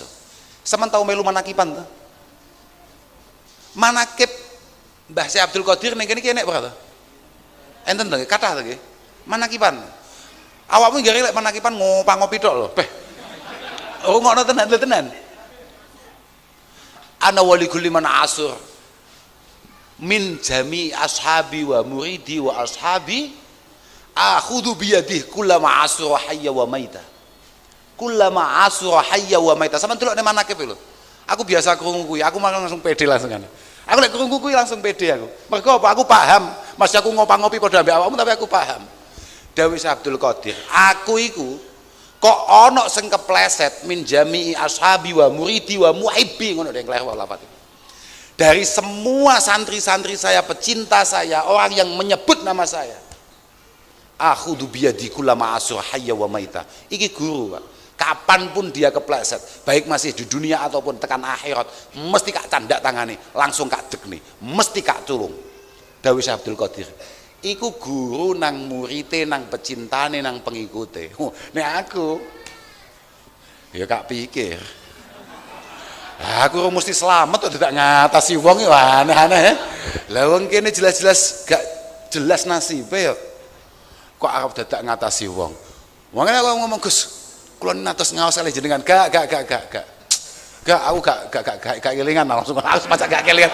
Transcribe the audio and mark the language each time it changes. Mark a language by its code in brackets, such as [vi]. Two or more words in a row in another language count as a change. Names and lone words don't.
[jv] Sampeyan tau melu manakipan to? Manakib Mbah Syekh Abdul Qadir ning kene iki enek ora to? Enten to nggih, kathah to nggih. Manakipan. Awakmu nggih lek manakipan ngopi tok lho. Beh. Oh ngono tenan lho tenan. [ar] أنا ولي كل من عثر من جميع أصحابي ومريدي وأصحابي آخذ بيده كلما عثر حيا وميتا. كلما عثر حيا وميتا. [jv] Sampeyan delok nek manakib lho. Aku biasa krungu kuwi, aku malah langsung pede langsung kan. Aku lek krungu kuwi langsung pede aku. Mergo apa? Aku paham. Mas aku ngopi padha ambek awakmu tapi aku paham. Dawuh Abdul Qadir, aku iku kok ana sing kepleset [ar] من جميع أصحابي ومريدي ومحبي [jv] ngono deh kelewat lafaz. [id] Dari semua santri-santri saya, pecinta saya, orang yang menyebut nama saya. [ar] آخذ بيدي كلما عثر حيا وميتا. [jv] Iki guru, Pak. [id] Kapanpun dia kepleset, baik masih di dunia ataupun [jv] tekan akhirat, mesti kak candak tangane, langsung kak dekne, mesti kak tulung. Dawuh Abdul Qadir. Iku guru nang murite, nang pecintane, nang pengikute. Nek aku ya kak pikir aku mesti selamat [id] atau tidak [jv] ngatasi wong ya aneh-aneh. Lah wong kene jelas-jelas gak jelas nasibe ya kok arep dadak ngatasi wong. Wong aku ngomong Gus, kula natos ngaos ale jenengan gak aku gak kelingan langsung aku macak gak kelingan.